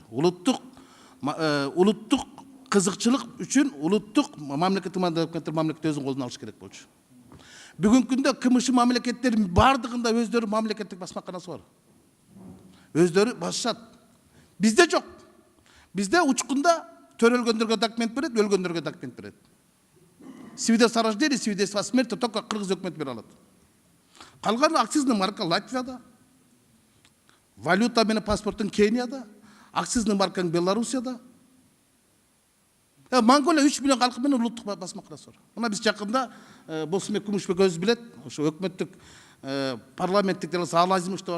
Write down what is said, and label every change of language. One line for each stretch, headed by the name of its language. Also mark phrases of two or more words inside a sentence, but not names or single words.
Kyrgyz: Улуттук кызыкчылык үчүн улуттук мамлекет өзүнүн колуна алыш керек болчу. Бүгүнкү күндө КМШ мамлекеттердин бардыгында өздөрү мамлекеттик басмаканасы бар. Өздөрү басышат. Бизде жок. Бизде учкунда төрөлгөндөргө документ берет, өлгөндөргө документ берет.
Russian: Свидетельство о рождении, свидетельство о смерти только
Kyrgyz: Кыргыз өкмөтү бере алат. Калган
Russian: акцизный марка
Kyrgyz: Латвияда, валюта менен паспорттун Кенияда,
Russian: акцизный маркаң
Kyrgyz: Белоруссияда. Монголия 3 миллион калкы менен улуттук басмаканасы бар. Мына биз жакында Болсунбек Күмүшбек өзү билет, ошо өкмөттүк парламенттик делегация Алазимов да бар.